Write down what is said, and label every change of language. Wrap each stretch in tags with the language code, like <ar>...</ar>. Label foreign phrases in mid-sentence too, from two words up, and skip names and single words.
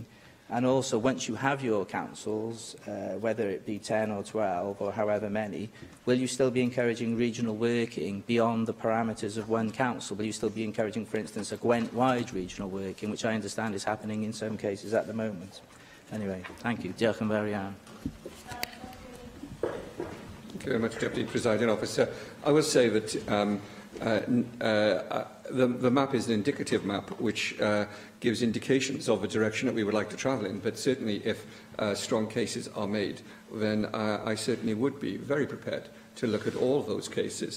<en>And also, once you have your councils, whether it be 10 or 12 or however many, will you still be encouraging regional working beyond the parameters of one council? Will you still be encouraging, for instance, a Gwent-wide regional working, which I understand is happening in some cases at the moment? Anyway, thank you.</en> <cy>Diolch yn fawr iawn.</cy> <en>Thank you very much, Deputy Presiding Officer. I will say that the map is an indicative map which gives indications of a direction that we would like to travel in, but certainly if strong cases are made, then I certainly would be very prepared to look at all those cases.</en>